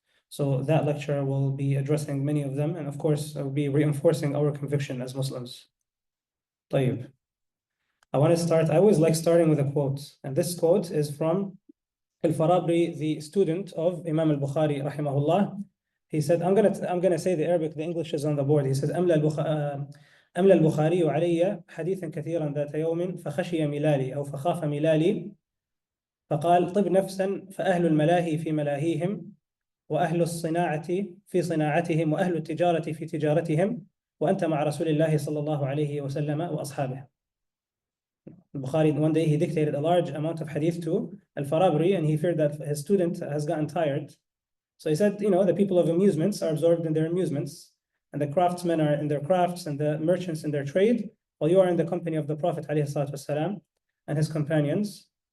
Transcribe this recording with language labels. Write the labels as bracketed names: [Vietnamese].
[English] So that lecture will be addressing many of them, and of course will be reinforcing our conviction as Muslims. [Arabic] طيب. [English] I want to start, I always like starting with a quote, and this quote is from Al-Farabri, the student of Imam al-Bukhari rahimahullah. He said, I'm gonna say the Arabic, the English is on the board. He says, [Arabic] أملى البخاري علي حديثا كثيرا ذات يوم فخشي ملالي أو فخاف ملالي فقال طب نفسا فأهل الملاهي في ملاهيهم وأهل الصناعة في صناعتهم وأهل التجارة في تجارتهم وأنت مع رسول الله صلى الله عليه وسلم وأصحابه. [English] Bukhari, one day he dictated a large amount of hadith to Al-Farabri, and he feared that his student has gotten tired. So he said, the people of amusements are absorbed in their amusements, and the craftsmen are in their crafts, and the merchants in their trade, while you are in the company of the Prophet ﷺ and his companions.